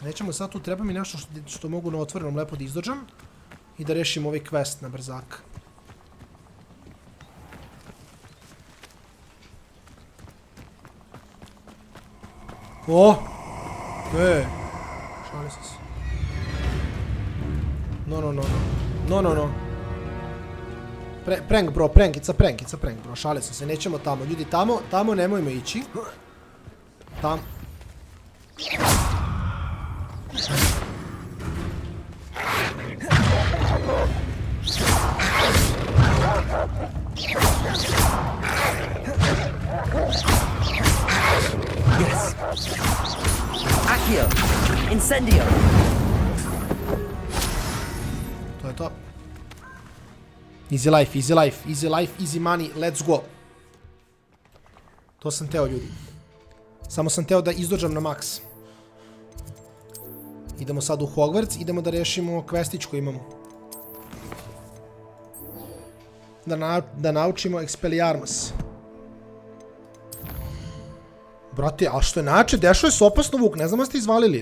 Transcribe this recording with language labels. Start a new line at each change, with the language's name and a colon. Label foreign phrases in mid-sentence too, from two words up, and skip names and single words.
Serbian: Nećemo sad, tu treba mi nešto što mogu na otvorenom lepo da izdođam i da rešim ovaj quest na brzak. O! Šali se. No.
English: Prank bro, it's a prank bro,
Serbian: šali se, nećemo tamo, ljudi, tamo nemojmo ići. Tam. Yes. Accio. Incendio. To je to.
English: Easy life, easy money, let's go.
Serbian: To sam teo, ljudi. Samo sam teo da izdođam na maks. Idemo sad u Hogwarts, idemo da rešimo questić koji imamo. Da naučimo Expelliarmus. Brate, a što je najjače, dešao je se opasno Vuk, ne znam da ste izvalili.